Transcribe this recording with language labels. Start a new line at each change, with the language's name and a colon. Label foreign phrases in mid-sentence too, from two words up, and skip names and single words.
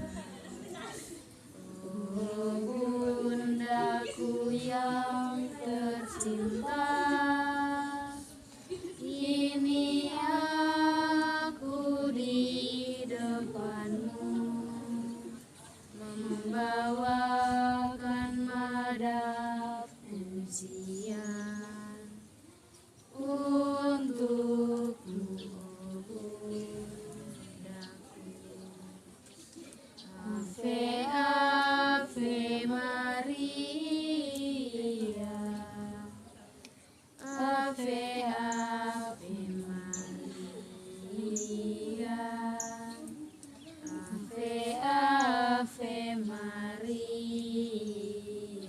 Indonesian: Oh bundaku yang tercinta, kini aku di depanmu membawakan madap pujian untukmu, oh bundaku.
Latin: Ave Ave Maria, Ave Ave Maria, Ave Ave Maria.